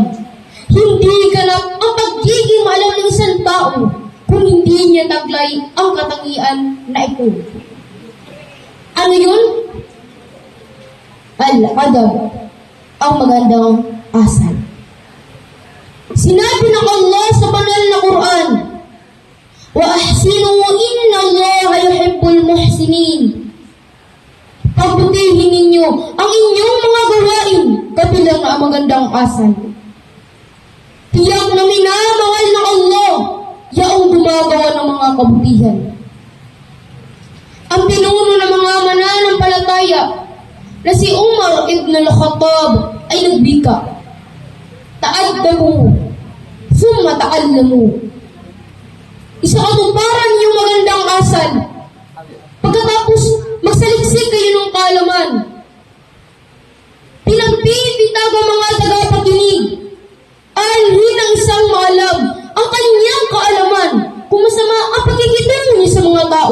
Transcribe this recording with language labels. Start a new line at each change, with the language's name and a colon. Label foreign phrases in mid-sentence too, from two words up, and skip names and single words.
Filipino: Hindi ganap ang pagiging maalam ng isang tao kung hindi niya taglay ang katangian na ito. Ano yun? Al-adab, ang magandang asal. Sinabi ng Allah sa banal na Quran,
Arabic: "وأحسنوا إن الله يحب المحسنين."
Filipino: Pabutihin ninyo ang inyong mga gawain kabilang na ang magandang asal. Tiyak na minamahal ng Allah yaong gumagawa ng mga kabutihan. Ang pinuno ng mga mananampalataya na si Umar ibn al-Khattab ay nagbika,
Arabic: "تأدبوا ثم تعلموا."
Filipino: Isakatuparan yung magandang asal. Pagkatapos magsaliksik kayo ng kaalaman. Pinagpipitag ang mga tagapakinig. Alhin ang isang maalam ang kanyang kaalaman kung masama ang pagkikitungo niya sa mga tao.